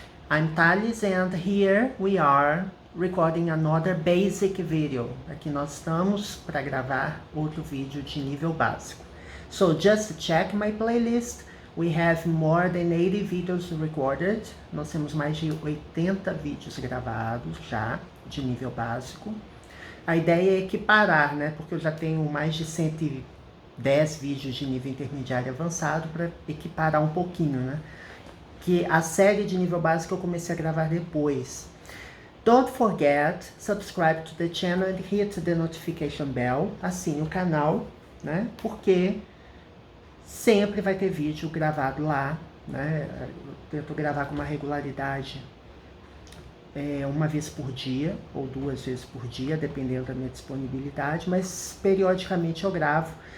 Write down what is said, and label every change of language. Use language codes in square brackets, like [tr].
[en] I'm Thales and here we are recording another basic video. [pt] Aqui nós estamos para gravar outro vídeo de nível básico. [en] So just check my playlist. We have more than 80 videos recorded. [pt] Nós temos mais de 80 vídeos gravados já de nível básico. A ideia é equiparar, né? Porque eu já tenho mais de 110 vídeos de nível intermediário avançado para equiparar um pouquinho, né? Que a série de nível básico eu comecei a gravar depois. [en] Don't forget, subscribe to the channel and hit the notification bell. [pt] Assine o canal, né? Porque sempre vai ter vídeo gravado lá, né? Eu tento gravar com uma regularidade uma vez por dia ou 2 vezes por dia, dependendo da minha disponibilidade, mas periodicamente eu gravo.